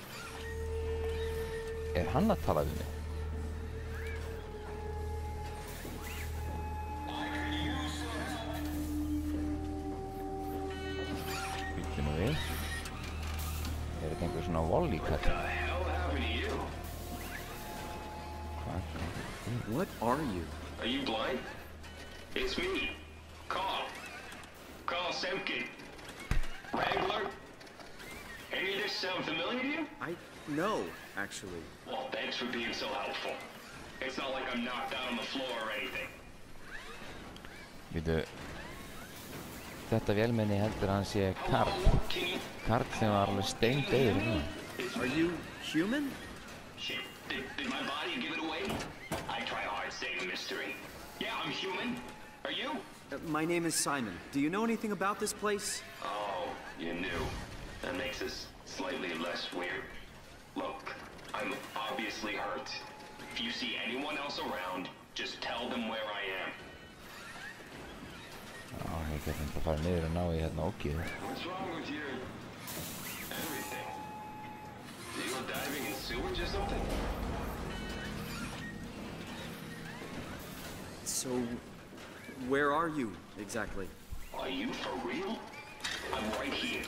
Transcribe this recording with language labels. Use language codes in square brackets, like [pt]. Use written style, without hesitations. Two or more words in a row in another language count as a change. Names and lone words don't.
[is] Er hann að tala við mig? Býttu nú við. Er þetta einhver svona volley-kall? [en] What are you? Are you blind? It's me, Carl. Carl Semkin. Wrangler? Any of this sound familiar to you? No, actually. Well, thanks for being so helpful. It's not like I'm knocked out on the floor or anything. [is] Býtu... Þetta vélmenni heldur að hann sé Karl. Karl sem var alveg steindauður hérna. [en] Are you human? Shit, did my body give it away? I try hard staying a mystery. Yeah, I'm human. Are you? My name is Simon. Do you know anything about this place? Oh, you knew. That makes this slightly less weird. Look, I'm obviously hurt. If you see anyone else around, just tell them where I am. [is] Já, ég get þetta að fara niður og ná í hérna ókýðu. [en] What's wrong with your... everything? Did you go diving in sewage or something? So, where are you, exactly? Are you for real? I'm right here.